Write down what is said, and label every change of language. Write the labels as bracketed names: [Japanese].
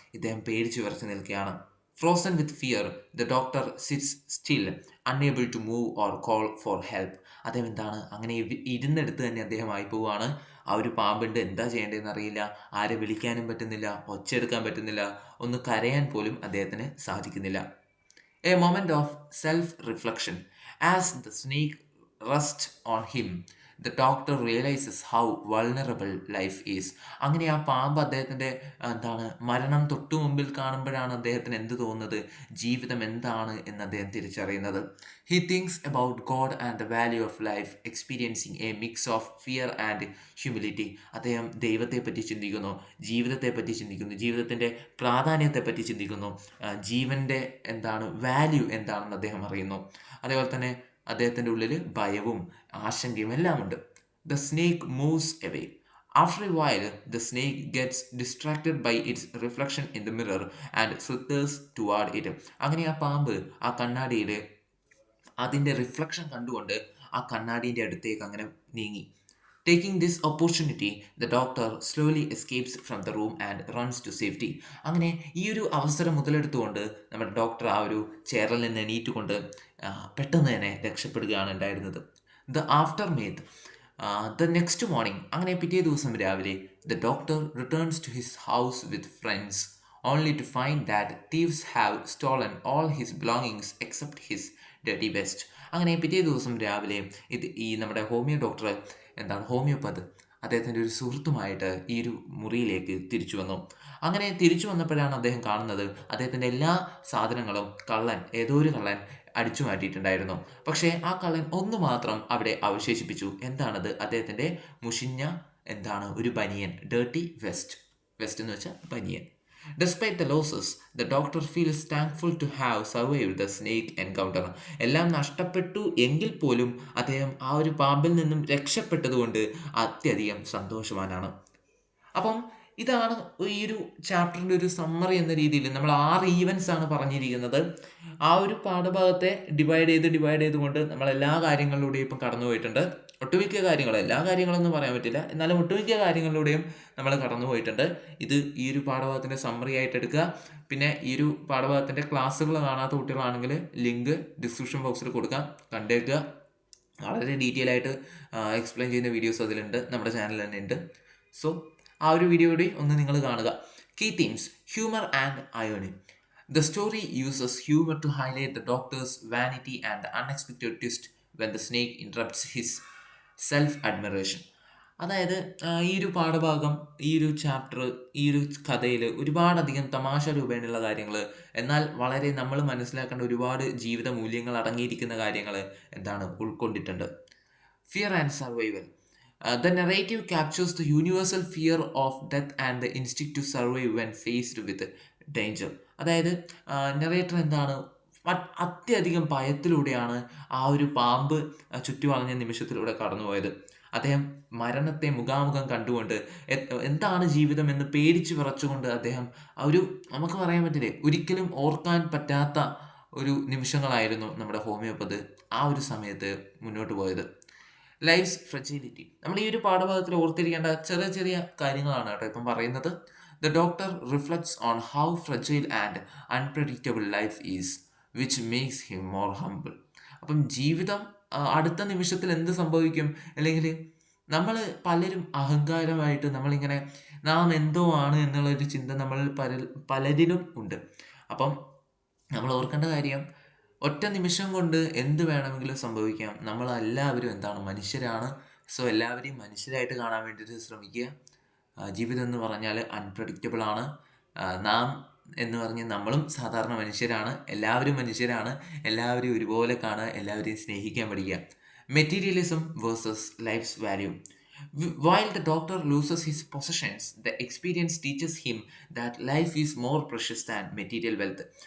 [Malayalam] ഇദ്ദേഹം പേടിച്ച് വിറച്ച് നിൽക്കുകയാണ്. [English] Frozen with fear the doctor sits still, unable to move or call for help. [Malayalam] അദ്ദേഹം എന്താണ് അങ്ങനെ ഇരുന്നെടുത്ത് തന്നെ അദ്ദേഹം ആയി പോവുകയാണ്. ആ ഒരു പാമ്പുണ്ട്, എന്താ ചെയ്യേണ്ടതെന്ന് അറിയില്ല, ആരെ വിളിക്കാനും പറ്റുന്നില്ല, ഒച്ചയെടുക്കാൻ പറ്റുന്നില്ല, ഒന്ന് കരയാൻ പോലും അദ്ദേഹത്തിന് സാധിക്കുന്നില്ല. [English] A moment of self-reflection. As the snake rests on him, the doctor realizes how vulnerable life is. [Malayalam] അങ്ങനെ ആ പാമ്പ് അദ്ദേഹത്തിൻ്റെ മരണം തൊട്ടു മുമ്പിൽ കാണുമ്പോഴാണ് അദ്ദേഹത്തിന് എന്ത് തോന്നുന്നത്, ജീവിതം എന്താണ് എന്ന് അദ്ദേഹം തിരിച്ചറിയുന്നത്. [English] He thinks about God and the value of life, experiencing a mix of fear and humility. [Malayalam] അദ്ദേഹം ദൈവത്തെപ്പറ്റി ചിന്തിക്കുന്നു, ജീവിതത്തെപ്പറ്റി ചിന്തിക്കുന്നു, ജീവിതത്തിൻ്റെ പ്രാധാന്യത്തെപ്പറ്റി ചിന്തിക്കുന്നു, ജീവൻ്റെ വാല്യൂ എന്താണെന്ന് അദ്ദേഹം അറിയുന്നു. അതേപോലെ തന്നെ അദ്ദേഹത്തിൻ്റെ ഉള്ളിൽ ഭയവും ആശങ്കയും എല്ലാം ഉണ്ട്. [English] The snake moves away. After a while, the snake gets distracted by its reflection in the mirror and slithers toward it. [Malayalam] അങ്ങനെ ആ പാമ്പ് ആ കണ്ണാടിയിൽ അതിൻ്റെ റിഫ്ലക്ഷൻ കണ്ടുകൊണ്ട് ആ കണ്ണാടീൻ്റെ അടുത്തേക്ക് അങ്ങനെ നീങ്ങി. [English] Taking this opportunity, the doctor slowly escapes from the room and runs to safety. [Malayalam] അങ്ങനെ ഈ ഒരു അവസരം മുതലെടുത്തുകൊണ്ട് നമ്മുടെ ഡോക്ടർ ആ ഒരു ചെയറിൽ നിന്ന് എണീറ്റുകൊണ്ട് പെട്ടെന്ന് തന്നെ രക്ഷപ്പെടുകയാണ് ഉണ്ടായിരുന്നത്. [English] The aftermath. The next morning, [Malayalam] അങ്ങനെ പിറ്റേ ദിവസം രാവിലെ, [English] the doctor returns to his house with friends, only to find that thieves have stolen all his belongings except his dirty vest. [Malayalam] അങ്ങനെ പിറ്റേ ദിവസം രാവിലെ ഈ നമ്മുടെ ഹോമിയോ ഡോക്ടർ ഹോമിയോപ്പത്ത് അദ്ദേഹത്തിൻ്റെ ഒരു സുഹൃത്തുമായിട്ട് ഈ ഒരു മുറിയിലേക്ക് തിരിച്ചു വന്നു. അങ്ങനെ തിരിച്ചു വന്നപ്പോഴാണ് അദ്ദേഹം കാണുന്നത് അദ്ദേഹത്തിൻ്റെ എല്ലാ സാധനങ്ങളും ഏതോ ഒരു കള്ളൻ അടിച്ചു മാറ്റിയിട്ടുണ്ടായിരുന്നു. പക്ഷേ ആ കള്ളൻ ഒന്ന് മാത്രം അവിടെ അവശേഷിപ്പിച്ചു. എന്താണത്? അദ്ദേഹത്തിൻ്റെ മുഷിഞ്ഞ ഒരു ബനിയൻ, ഡേർട്ടി വെസ്റ്റ് എന്ന് വെച്ചാൽ ബനിയൻ. [English] Despite the losses, the doctor feels thankful to have survived the snake encounter. [Malayalam] എല്ലാം നഷ്ടപ്പെട്ടു എങ്കിൽ പോലും അദ്ദേഹം ആ ഒരു പാമ്പിൽ നിന്നും രക്ഷപ്പെട്ടതുകൊണ്ട് അത്യധികം സന്തോഷവാനാണ്. അപ്പം ഇതാണ് ഈ ഒരു ചാപ്റ്ററിൻ്റെ ഒരു സമ്മറി എന്ന രീതിയിൽ നമ്മൾ 6 ഈവൻസ് ആണ് പറഞ്ഞിരിക്കുന്നത്. ആ ഒരു പാഠഭാഗത്തെ ഡിവൈഡ് ചെയ്തുകൊണ്ട് നമ്മൾ എല്ലാ കാര്യങ്ങളിലൂടെയും ഇപ്പം കടന്നു പോയിട്ടുണ്ട്. ഒട്ടുമിക്ക കാര്യങ്ങളും, എല്ലാ കാര്യങ്ങളൊന്നും പറയാൻ പറ്റില്ല, എന്നാലും ഒട്ടുമിക്ക കാര്യങ്ങളിലൂടെയും നമ്മൾ കടന്നു പോയിട്ടുണ്ട്. ഇത് ഈ ഒരു പാഠഭാഗത്തിൻ്റെ സമ്മറി ആയിട്ട് എടുക്കുക. പിന്നെ ഈ ഒരു പാഠഭാഗത്തിൻ്റെ ക്ലാസ്സുകൾ കാണാത്ത കുട്ടികളാണെങ്കിൽ ലിങ്ക് ഡിസ്ക്രിപ്ഷൻ ബോക്സിൽ കൊടുക്കാം, കണ്ടേക്കുക. വളരെ ഡീറ്റെയിൽ ആയിട്ട് എക്സ്പ്ലെയിൻ ചെയ്യുന്ന വീഡിയോസ് അതിലുണ്ട്, നമ്മുടെ ചാനലിൽ തന്നെ ഉണ്ട്. സോ ആ ഒരു വീഡിയോ കൂടി ഒന്ന് നിങ്ങൾ കാണുക. [English] Key themes: humour and irony. The story uses humor to highlight the doctor's vanity and the unexpected twist when the snake interrupts his self-admiration. [Malayalam] അതായത് ഈ ഒരു പാഠഭാഗം, ഈ ഒരു ചാപ്റ്റർ, ഈ ഒരു കഥയിൽ ഒരുപാടധികം തമാശ രൂപേണയുള്ള കാര്യങ്ങൾ, എന്നാൽ വളരെ നമ്മൾ മനസ്സിലാക്കേണ്ട ഒരുപാട് ജീവിത മൂല്യങ്ങൾ അടങ്ങിയിരിക്കുന്ന കാര്യങ്ങൾ ഉൾക്കൊണ്ടിട്ടുണ്ട്. [English] Fear and survival. The narrative captures the universal fear of death and the instinct to survive when faced with danger. [Malayalam] അതായത് നെറേറ്റർ അത്യധികം ഭയത്തിലൂടെയാണ് ആ ഒരു പാമ്പ് ചുറ്റുവളഞ്ഞ നിമിഷത്തിലൂടെ കടന്നുപോയത്. അദ്ദേഹം മരണത്തെ മുഖാമുഖം കണ്ടുകൊണ്ട് എന്താണ് ജീവിതം എന്ന് പേടിച്ച് വിറച്ചുകൊണ്ട് അദ്ദേഹം നമുക്ക് പറയാൻ പറ്റില്ലേ, ഒരിക്കലും ഓർക്കാൻ പറ്റാത്ത ഒരു നിമിഷങ്ങളായിരുന്നു നമ്മുടെ ഹോമിയോപ്പത് ആ ഒരു സമയത്ത് മുന്നോട്ട് പോയത്. [English] Life's fragility. [Malayalam] നമ്മൾ ഈ ഒരു പാഠഭാഗത്തിൽ ഓർത്തിരിക്കേണ്ട ചെറിയ ചെറിയ കാര്യങ്ങളാണ് കേട്ടോ ഇപ്പം പറയുന്നത്. [English] The doctor reflects on how fragile and unpredictable life is, which makes him more humble. [Malayalam] അപ്പം ജീവിതം അടുത്ത നിമിഷത്തിൽ എന്ത് സംഭവിക്കും, അല്ലെങ്കിൽ നമ്മൾ പലരും അഹങ്കാരമായിട്ട് നമ്മളിങ്ങനെ നാം എന്തോ ആണ് എന്നുള്ളൊരു ചിന്ത നമ്മൾ പലരിലും ഉണ്ട്. അപ്പം നമ്മൾ ഓർക്കേണ്ട കാര്യം, ഒറ്റ നിമിഷം കൊണ്ട് എന്ത് വേണമെങ്കിലും സംഭവിക്കാം. നമ്മളെല്ലാവരും മനുഷ്യരാണ്. സോ എല്ലാവരെയും മനുഷ്യരായിട്ട് കാണാൻ വേണ്ടിയിട്ട് ശ്രമിക്കുക. ജീവിതം എന്ന് പറഞ്ഞാൽ അൺപ്രഡിക്റ്റബിൾ ആണ്. നാം എന്ന് പറഞ്ഞ് നമ്മളും സാധാരണ മനുഷ്യരാണ്. എല്ലാവരും മനുഷ്യരാണ്. എല്ലാവരെയും ഒരുപോലെ കാണുക, എല്ലാവരെയും സ്നേഹിക്കാൻ പഠിക്കുക. [English] Materialism versus life's value. While the doctor loses his possessions, the experience teaches him that life is more precious than material wealth.